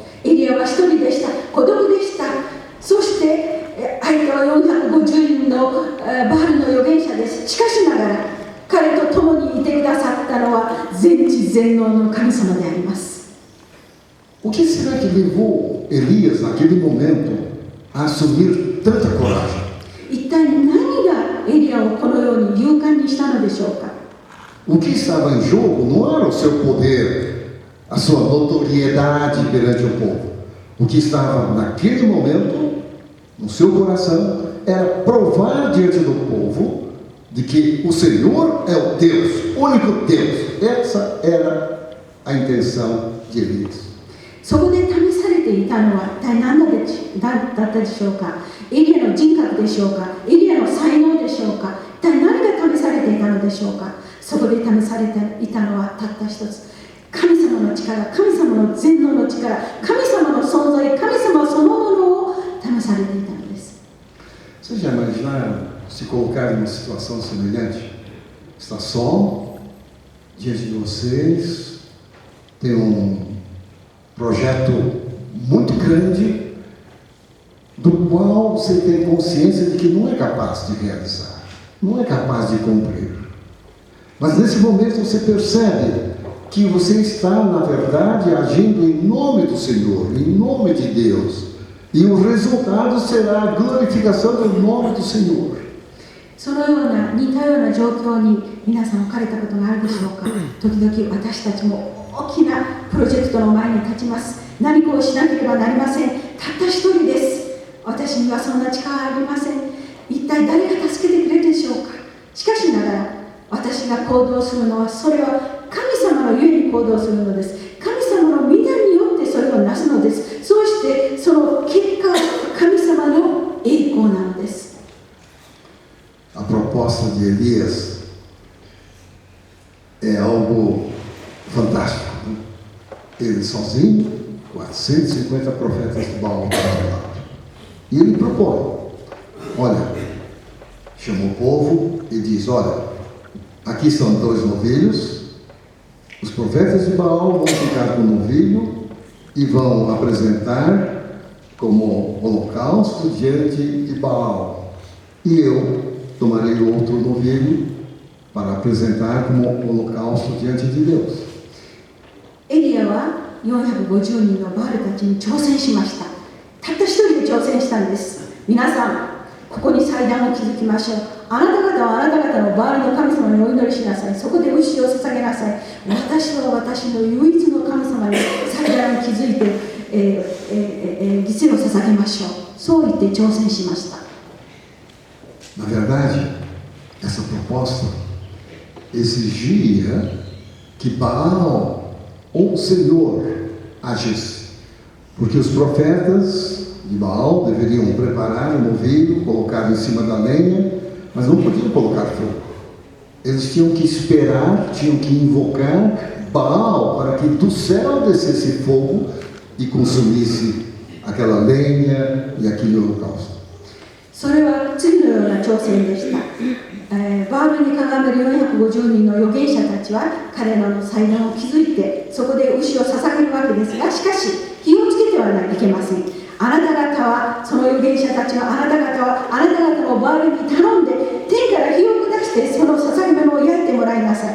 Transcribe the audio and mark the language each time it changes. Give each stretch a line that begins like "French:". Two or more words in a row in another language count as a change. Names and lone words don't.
Japanese: エリアは一人でした。孤独でした。そして相手は450人のバールの預言者です。しかしながら彼と共にいてくださったのは全知全能の神様であります。
Portuguese: O que será que levou Elias, naquele momento, a assumir tanta coragem?
Japanese: 一体何がエリアをこのように勇敢にしたのでしょうか。
Portuguese: O que estava em jogo não era o seu poder, a sua notoriedade perante o povo. O que estava naquele momento, no seu coração, era provar diante do povo de que o Senhor é o Deus, o único Deus. Essa era a intenção de Elias.
Japanese: そこで試されていたのは一体何だったでしょうか。エリアの人格でしょうか。エリアの才能でしょうか。一体何が試されていたのでしょうか。そこで試されていたのはたった一つ。神様の力、神様の全能の力、神様の存在、神様そのものを試されていたのです。
Portuguese: Vocês já imaginaram se colocar em uma situação semelhante? Está só, diante de vocês, tem projeto muito grande, do qual você tem consciência de que não é capaz de realizar, não é capaz de cumprir. Mas nesse momento você percebe que você está, na verdade, agindo em nome do Senhor, em nome de Deus, e o resultado será a glorificação do nome do Senhor.
Japanese: そのような似たような状況に皆さん置かれたことがあるでしょうか。時々私たちも大きなプロジェクトの前に立ちます。何かをしなければなりません。たった一人です。私にはそんな力はありません。一体誰が助けてくれるでしょうか。しかしながら私が行動するのは、それは神様のゆえに行動するのです。神様の御名によってそれをなすのです。そうしてその結果、神様の栄光なのです。
Portuguese: A proposta de Elias é algo fantástico. Ele sozinho, 450 profetas de Baal para o lado. E ele propõe, olha, chama o povo e diz, olha, aqui são 2 novilhos, os profetas de Baal vão ficar com o novilho e vão apresentar como holocausto diante de Baal. E eu tomarei outro novilho para apresentar como holocausto diante de Deus.
Japanese: エリアは450人のバールたちに挑戦しました。たった一人で挑戦したんです。皆さん、ここに祭壇を築きましょう。あなた方はあなた方のバールの神様にお祈りしなさい。そこで牛を捧げなさい。私は私の唯一の神様に祭壇を築いて、犠牲を捧げましょう。そう言って挑戦しました。
Portuguese: Na verdade, essa proposta exigia que Baal ou o Senhor agisse, porque os profetas de Baal deveriam preparar um novilho, colocar em cima da lenha, mas não podiam colocar fogo. Eles tinham que esperar, tinham que invocar Baal para que do céu descesse fogo e consumisse aquela lenha e aquele holocausto.
Japanese: それは次のような挑戦でした。バールにかがめる450人の預言者たちは彼らの祭壇を築いてそこで牛を捧げるわけですが、しかし火をつけてはいけません。あなた方は、その預言者たちはあなた方はあなた方のバールに頼んで天から火を下してその捧げ物を焼いてもらいなさい。